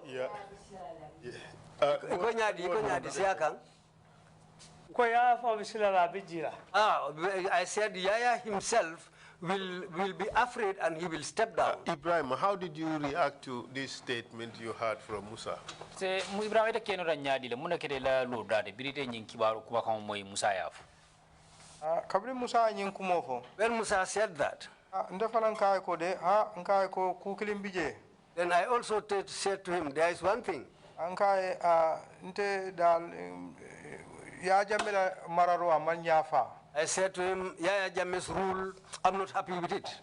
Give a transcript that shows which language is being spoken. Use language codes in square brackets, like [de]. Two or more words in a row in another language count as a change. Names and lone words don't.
[en] Yeah. [man] Iko nyadi, [en] I said Yaya himself will be afraid and he will step down. Ebrima, how did you react to this statement you heard from Musa? [man] Se Ebrima ita keno ranyadi le muna kede la lo dade birite nyin kibaru kuba kama moy Musa yafu. Kabri Musa nyin kumofo. [en] When Musa said that, then I also said to him, there is one thing. I said to him, Yaya Jammeh's rule, I'm not happy with it.